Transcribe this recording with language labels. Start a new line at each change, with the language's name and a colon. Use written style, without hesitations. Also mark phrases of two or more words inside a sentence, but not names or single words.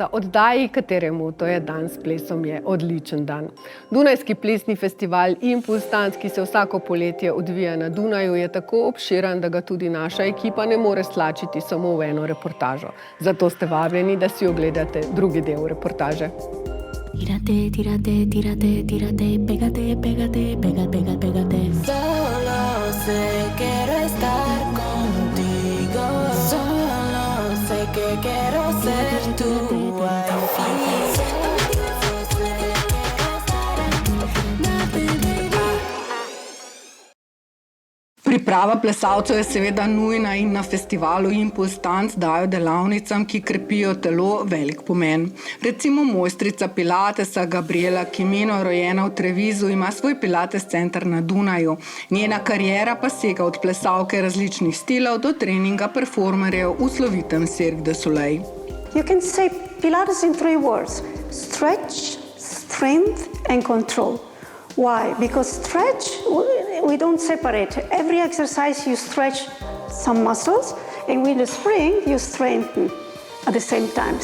Slovenian: Oddaji, kateremu, to je dan s plesom, je odličen dan. Dunajski plesni festival ImPulsTanz, ki se vsako poletje odvija na Dunaju, je tako obširen, da ga tudi naša ekipa ne more stlačiti samo v eno reportažo. Zato ste vabljeni, da si ogledate drugi del reportaže.
Spanish: Tírate, tírate, tírate, tírate, pégate, pégate, pégate, pégate. Solo sé quiero estar contigo. Solo sé que quiero ser tu wifi.
Slovenian: Priprava plesalcev je seveda nujna in na festivalu ImPulsTanz dajo delavnicam, ki krepijo telo, velik pomen. Recimo mojstrica pilatesa Gabriela, ki je rojena v Trevizu, ima svoj pilates center na Dunaju. Njena kariera pa sega od plesalke različnih stilov do treninga performerjev v slovitem Cirque du Soleil.
English: You can say Pilates in 3 words: stretch, strength and control. Why? Because stretch, we don't separate. Every exercise you stretch some muscles, and with the spring you strengthen at the same time.